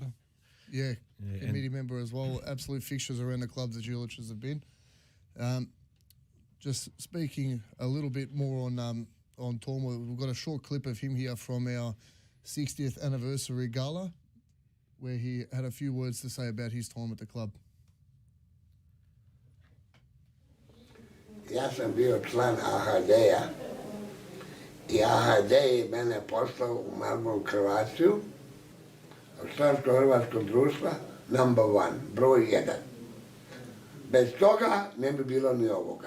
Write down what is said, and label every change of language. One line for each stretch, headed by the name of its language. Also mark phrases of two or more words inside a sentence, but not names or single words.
English: Yeah, committee member as well. Absolute fixtures around the club the Juliches have been. Just speaking a little bit more on Torma, we've got a short clip of him here from our 60th anniversary gala, where he had a few words to say about his time at the club.
Croatian: Ja sam bio član AHD-a i AHD je mene poslao u Melbourne Hrvatsku, Člansko-hrvatskog društva, number 1, broj 1. Bez toga ne bi bilo ni ovoga.